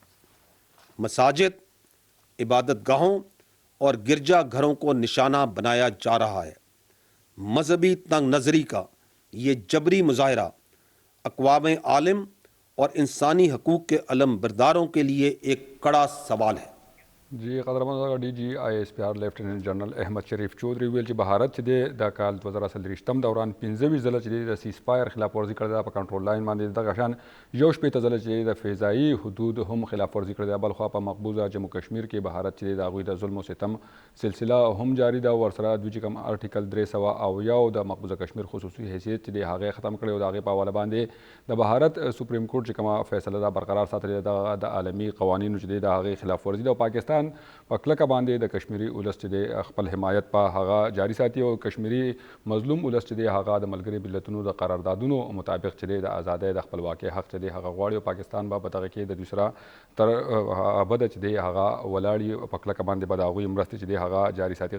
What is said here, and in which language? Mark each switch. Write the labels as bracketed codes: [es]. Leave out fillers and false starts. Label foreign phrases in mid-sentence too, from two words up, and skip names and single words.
[ur] مساجد، عبادت گاہوں اور گرجا گھروں کو نشانہ بنایا جا رہا ہے. مذہبی تنگ نظری کا یہ جبری مظاہرہ اقوام عالم اور انسانی حقوق کے علم برداروں کے لیے ایک کڑا سوال ہے. [ps] جی قدرمن ڈی جی آئی ایس پی آر لیفٹیننٹ جنرل احمد شریف چودھری ویل چې بهارت چې دی د کال 2023 دوران 15 ځله چې دی د سیز فایر خلاف ورزي کړې ده په کنټرول لاین باندې دغه شان یو شپېته ځله چې د فضایي حدود هم خلاف ورزي کړې ده. بلخوا په مقبوضه جموں کشمیر کې بهارت چې دی د هغوی د ظلم او ستم سلسله هم جاری ده. ورسره دوی چې کوم ارټیکل 300 د مقبوضه کشمیر خصوصي حیثیت چې دی هغه ختم کړی او د هغې په حواله باندې د بهارت سپریم کورټ چې کومه فیصله ده برقرار ساتلې ده د عالمي قوانینو چې دی د هغې خلاف ورزي ده او پاکستان په کلکه باندې د کشمیري ولس چې دی خپل حمایت په هغه جاری ساتي او کشمیري مظلوم ولس چې دی هغه د ملګري ملتونو د قراردادونو مطابق چې دی د ازادۍ د خپلواکۍ حق چې دی هغه غواړي او پاکستان به په دغه کې د دوی سره تر ابده چې دی هغه ولاړ په کلکه باندې به د هغوی مرستې چې دی هغه جاری ساتي.